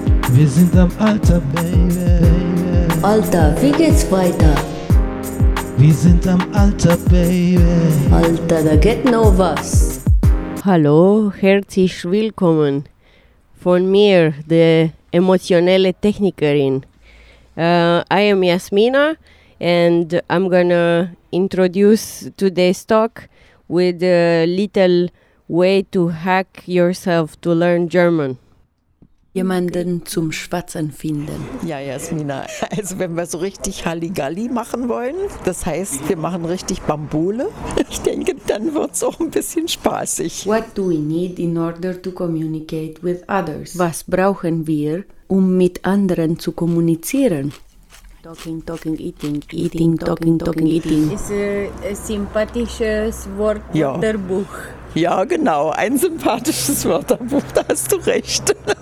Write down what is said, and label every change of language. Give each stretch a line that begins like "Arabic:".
German: Wir sind am Alter, Baby. Alter, wie geht's weiter? Wir sind am Alter, Baby. Alter, da geht noch was. Hallo, herzlich willkommen von mir, der emotionelle Technikerin.
English: I am Yasmina and I'm gonna introduce today's talk with a little way to hack yourself to learn German.
German: Jemanden zum Schwatzen finden. Ja, Yasmina, also wenn wir so richtig Halligalli machen wollen, das heißt, wir machen richtig Bambule, ich denke, dann wird es auch ein bisschen spaßig.
English: What do we need in order to communicate with others?
German: Was brauchen wir, um mit anderen zu kommunizieren?
English: Talking, talking, eating, eating, talking, talking, talking, talking, talking, eating.
German: Ist ein sympathisches Wörterbuch. Ja, genau, ein sympathisches Wörterbuch, da hast du recht.